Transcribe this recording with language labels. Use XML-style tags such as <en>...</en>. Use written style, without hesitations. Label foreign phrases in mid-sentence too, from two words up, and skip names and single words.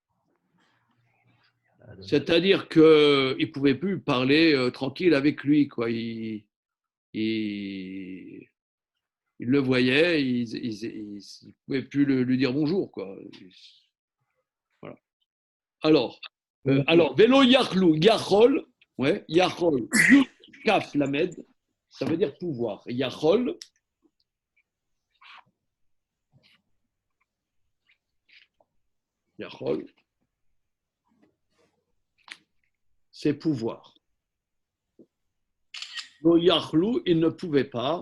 <fr>C'est-à-dire qu'il ne pouvait plus parler tranquille avec lui, quoi. Il le voyait, il ne pouvait plus lui dire bonjour, quoi. Voilà. Alors,</fr> <he>vélo yachlou, yachol,</he> <fr>ouais,</fr> <he>yachol, yud, kaf, lamed,</he> <fr>ça veut dire pouvoir.</fr> <he>Yachol, yachol,</he> <fr>c'est pouvoir.</fr> <he>Vélo yachlou,</he> <fr>il ne pouvait pas.</fr>